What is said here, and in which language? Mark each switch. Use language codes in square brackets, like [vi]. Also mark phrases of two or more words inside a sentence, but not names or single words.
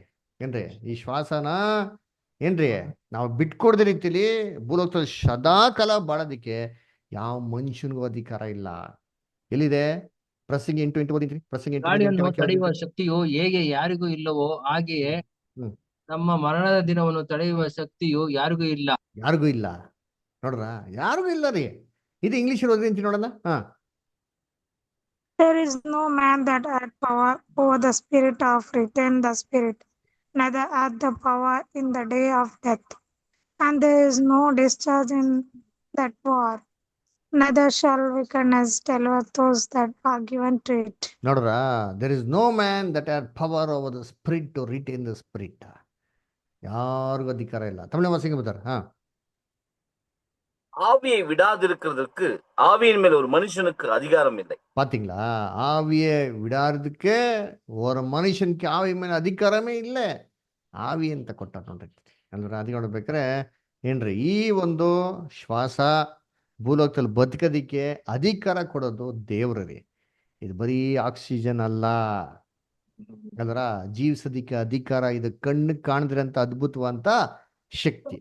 [kn] ಏನ್ರಿ, ಈ ಶ್ವಾಸನ ಏನ್ರಿ ನಾವು ಬಿಟ್ಕೊಡ್ದ ರೀತಿಲಿ ಭೂಲೋಕದಲ್ಲಿ ಸದಾಕಾಲ ಬಾಳೋದಿಕ್ಕೆ ಯಾವ ಮನುಷ್ಯನಿಗೂ ಅಧಿಕಾರ ಇಲ್ಲ. ಎಲ್ಲಿದೆ? ಪ್ರಸಂಗಿ 8:8 ಓದಿದ್ರಿ. ಪ್ರಸಂಗಿ ಗಾಳಿಯನ್ನು ತಡೆಯುವ ಶಕ್ತಿಯು ಹೇಗೆ ಯಾರಿಗೂ ಇಲ್ಲವೋ ಹಾಗೆಯೇ ನಮ್ಮ ಮರಣದ ದಿನವನ್ನು ತಡೆಯುವ ಶಕ್ತಿಯು ಯಾರಿಗೂ ಇಲ್ಲ. ಯಾರಿಗೂ ಇಲ್ಲ. ನೋಡ್ರ, ಯಾರಿಗೂ ಇಲ್ಲ ರೀ. ಇದು ಇಂಗ್ಲಿಷ್ ಓದಿ ಅಂತ ನೋಡೋಣ. [en] There is no man that hath power over the spirit of retain the spirit, neither hath the power in the day of death. And there is no discharge in that war, neither shall wickedness deliver those that are given to it. [kn] ನೋಡ್ರ, [en] there is no man that hath power over the spirit [kn] to retain the spirit. ಯಾರಿಗೂ ಅಧಿಕಾರ ಇಲ್ಲ. ತಮಿಳು ವಾಸಿಂಗ್ ಬರ್ತಾರೆ. [ta] ஆவியை விடாதிருக்கிறதுக்கு ஆவியின் மேல் ஒரு மனுஷனுக்கு அதிகாரம் இல்லை. பாத்தீங்களா, ஆவியை விடாததுக்கு ஒரு மனுஷனுக்கு ஆவி மேல அதிகாரமே இல்லை. [kn] ಆವಿ ಅಂತ ಕೊಟ್ಟ ನೋಡ್ರಿ. ಅಂದ್ರೆ ಅದಕ್ಕೆ ನೋಡ್ಬೇಕಾರೆ ಏನ್ರಿ ಈ ಒಂದು ಶ್ವಾಸ ಭೂಲೋಕದಲ್ಲಿ ಬದುಕೋದಿಕ್ಕೆ ಅಧಿಕಾರ ಕೊಡೋದು ದೇವ್ರ ರೀ. ಇದು ಬರೀ ಆಕ್ಸಿಜನ್ ಅಲ್ಲ, ಅದರ ಜೀವಿಸೋದಿಕ್ಕೆ ಅಧಿಕಾರ, ಇದು ಕಣ್ಣು ಕಾಣಿದ್ರಂತ ಅದ್ಭುತವಂತ ಶಕ್ತಿ.